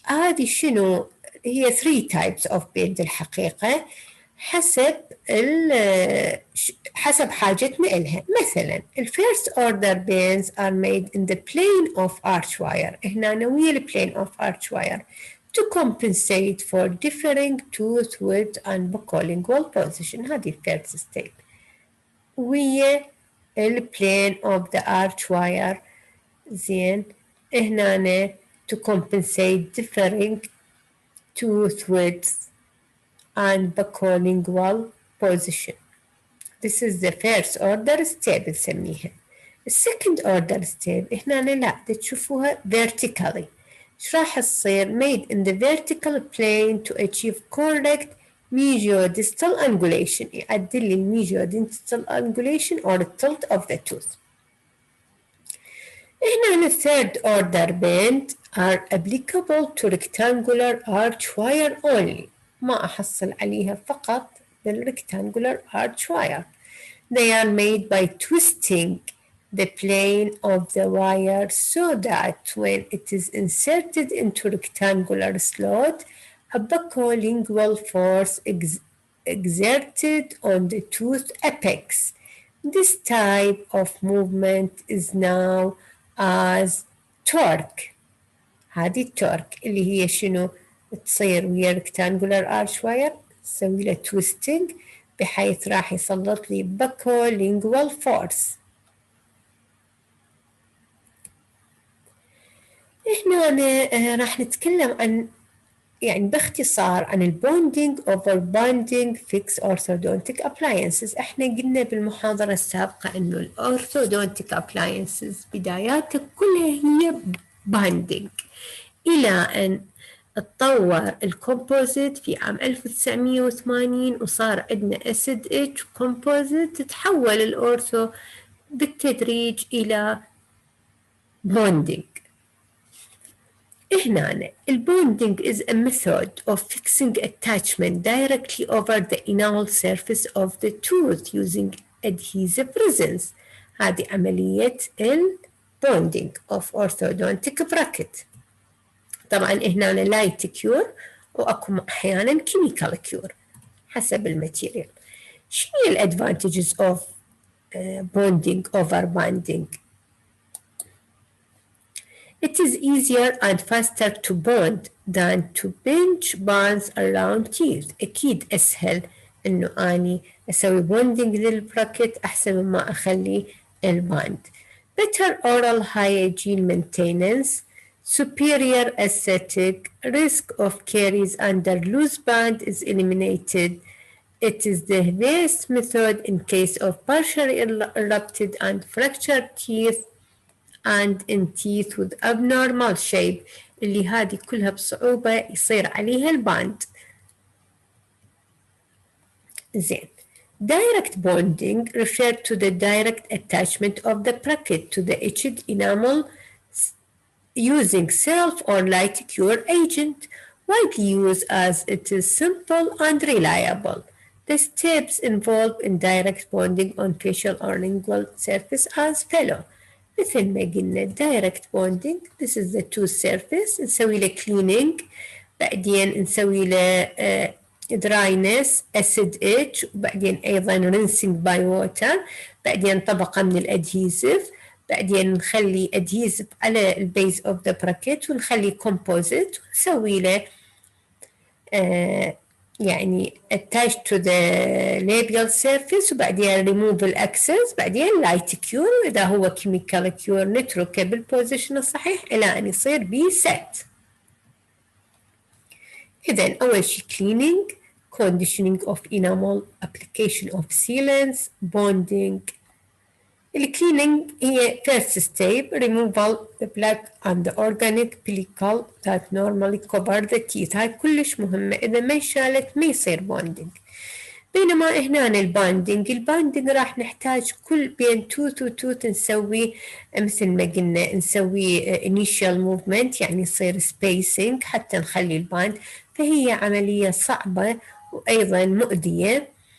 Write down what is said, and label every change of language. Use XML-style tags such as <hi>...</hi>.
<ar>هذه شنو؟ هي 3</ar> <en>types of bend</en> <ar>الحقيقة حسب حاجتنا إلها. مثلا</ar> <en>first order bends are made in the plane of arch wire.</en> <ar>هنا ويا</ar> <en>plane of arch wire to compensate for differing tooth width and buccolingual position.</en> <ar>هذه</ar> <en>first step. ويا plane of the arch wire</en> <ar>زين هنا</ar> <en>to compensate differing tooth width and buccolingual position. This is the first order step</en> <ar>نسميها. السكند</ar> <en>order step</en> <ar>هنا لا تشوفوها vertically. ايش راح تصير</ar> <en>made in the vertical plane to achieve correct mesiodistal angulation.</en> <ar>يعدل لي</ar> <en>mesiodistal angulation or tilt of the tooth.</en> <ar>هنا</ar> <en>third order bend are applicable to rectangular arch wire only.</en> <ar>ما أحصل عليها فقط بال</ar> <en>rectangular arch wire. They are made by twisting the plane of the wire so that when it is inserted into rectangular slot, a buccolingual force exerted on the tooth apex. This type of movement is now as torque.</en> <ar>هذه التورك اللي هي شنو؟ تصير ويا</ar> <en>rectangular arch wire</en> <ar>نسوي له twisting بحيث راح يسلط لي</ar> <en>buccolingual force.</en> <ar>هنا راح نتكلم عن يعني باختصار عن البوندينج</ar> <en>over bonding fixed orthodontic appliances.</en> <ar>احنا قلنا بالمحاضرة السابقة انه الأورثودونتيك appliances بداياتها كلها هي bonding إلى أن اتطور الكومبوزيت في عام 1980 وصار عندنا أسيد اتش كومبوزيت. تحول الأورثو بالتدريج إلى بوندينج. هنا البوندينج</ar> <en>is a method of fixing attachment directly over the enamel surface of the tooth using adhesive resins.</en> <ar>هذه عملية البوندينج</ar> <en>of orthodontic bracket.</en> <ar>طبعا هنا لايت كيور واكو احيانا كيميكال كيور حسب الماتيريال.</ar> <en>شنو هي الادفانتجز of bonding over banding? It is easier and faster to bond than to pinch bonds around teeth.</en> <ar>أكيد أسهل إنه أني أسوي bonding للبراكت أحسن مما أخلي الباند.</ar> <en>Better oral hygiene maintenance, superior aesthetic, risk of caries under loose band is eliminated. It is the best method in case of partially erupted and fractured teeth and in teeth with abnormal shape</en> <ar>اللي هذه كلها بصعوبة يصير عليها الباند. زين.</ar> <en>Direct bonding referred to the direct attachment of the bracket to the etched enamel using self or light cure agent, widely used as it is simple and reliable. The steps involved in direct bonding on facial or lingual surface as follow.</en> <ar>مثل ما قلنا</ar> <en>direct bonding, this is the tooth surface.</en> <ar>نسوي له cleaning, بعدين نسوي له</ar> <en>dryness, acid etch,</en> <ar>وبعدين أيضا</ar> <en>rinsing by water,</en> <ar>بعدين طبقة من الادهيسيف، بعدين نخلي adhesive على البيز</ar> <en>of the bracket</en> <ar>ونخلي composite ونسوي له يعني</ar> <en>attached to the labial surface</en> <ar>وبعدين remove الأكسس، بعدين</ar> <en>light cure</en> <ar>وإذا هو</ar> <en>chemical cure</en> <ar>نتركه بالبوزيشن الصحيح إلى أن يصير بي set. إذن أول شيء</ar> <en>cleaning, conditioning of enamel, application of sealants, bonding</en> <ar>الكليننج هي</ar> <en>first step removal the black and the organic pellicle that normally cover the teeth.</en> <ar>هاي كلش مهمة، إذا ما شالت ما يصير bonding. بينما هنا الباندنج راح نحتاج كل بين توث وتوث نسوي مثل ما قلنا نسوي</ar> <en>initial movement،</en> <ar>يعني يصير spacing حتى نخلي الباند، فهي عملية صعبة وأيضا مؤذية.</ar>